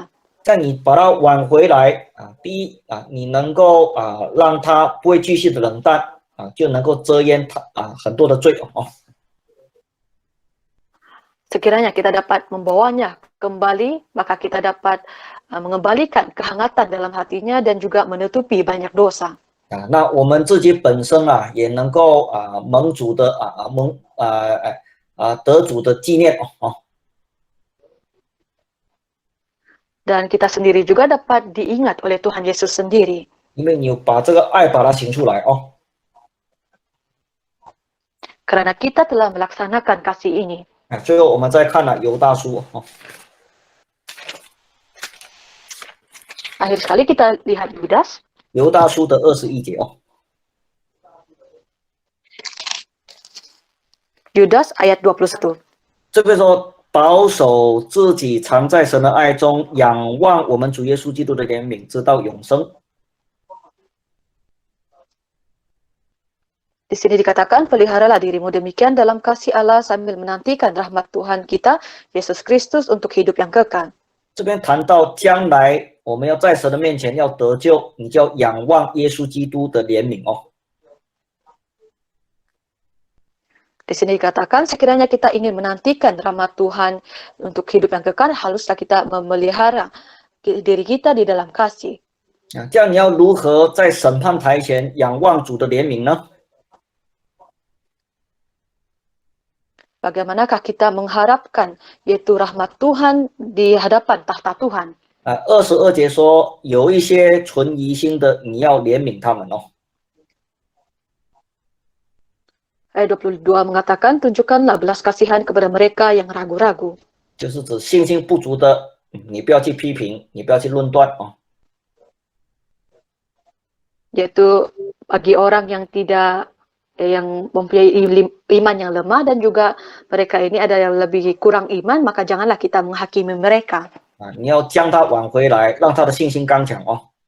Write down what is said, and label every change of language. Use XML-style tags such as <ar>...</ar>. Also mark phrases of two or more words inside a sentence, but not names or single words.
<zh>在你把他挽回来啊，第一啊，你能够让他不会继续的冷淡啊，就能够遮掩他很多的罪哦。</zh> <ms>Sekiranya kita dapat membawanya kembali, maka kita dapat mengembalikan kehangatan dalam hatinya dan juga menutupi banyak dosa.</ms> <zh>那我们自己本身也能够蒙主的得主的纪念哦。</zh> <ms>Dan kita sendiri juga dapat diingat oleh Tuhan Yesus sendiri.</ms> <zh>因为你把这个爱把它行出来哦。</zh> <ms>Karena kita telah melaksanakan kasih ini.</ms> <zh>最后我们再看犹大书哦。</zh> <ms>Akhir sekali kita lihat Yudas.</ms> <zh>犹大书的21节哦。</zh> <ms>Yudas ayat 21.</ms> <zh>这边说保守自己藏在神的爱中，仰望我们主耶稣基督的怜悯，直到永生。</zh> <ms>Di sini dikatakan, peliharalah dirimu demikian dalam kasih Allah sambil menantikan rahmat Tuhan kita, Yesus Kristus, untuk hidup yang kekal.</ms> <zh>这边谈到将来我们要在神的面前要得救，你就要仰望耶稣基督的怜悯哦。</zh> <ms>Di sini dikatakan, sekiranya kita ingin menantikan rahmat Tuhan untuk hidup yang kekal, haruslah kita memelihara diri kita di dalam kasih.</ms> <zh>这样你要如何在审判台前仰望主的怜悯呢？</zh> <ms>Bagaimanakah kita mengharapkan yaitu rahmat Tuhan di hadapan tahta Tuhan?</ms> <zh>22 节说，有一些存疑心的，你要怜悯他们哦。</zh> <ms>Ayat 22 mengatakan, tunjukkanlah belas kasihan kepada mereka yang ragu-ragu.</ms> <zh>就是指信心不足的，你不要去批评，你不要去论断哦。</zh> <ms>Yaitu bagi orang yang tidak yang mempunyai iman yang lemah dan juga mereka ini ada yang lebih kurang iman, maka janganlah kita menghakimi mereka.</ms> <zh>你要将他挽回来，让他的信心刚强哦。</zh>